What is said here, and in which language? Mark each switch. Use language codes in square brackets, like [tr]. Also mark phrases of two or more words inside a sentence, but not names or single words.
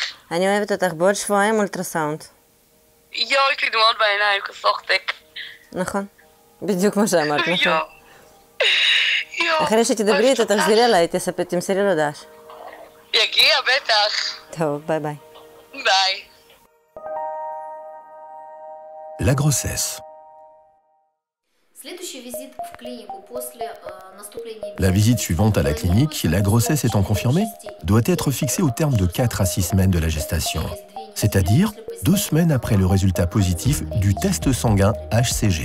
[he] אני אוהבת אותך בעוד שבועיים אולטרסאונד. יואו, יש לי דמעות בעיניים, כסוכתק. נכון. בדיוק מה שאמרת, נכון. יואו. אחרי שתדברי איתו, תחזירי אליי, תמסרי לו דש. יגיע, בטח. טוב, ביי ביי. ביי. [fr] La grossesse. La visite suivante à la clinique, la grossesse étant confirmée, doit être fixée au terme de 4 à 6 semaines de la gestation, c'est-à-dire 2 semaines après le résultat positif du test sanguin HCG.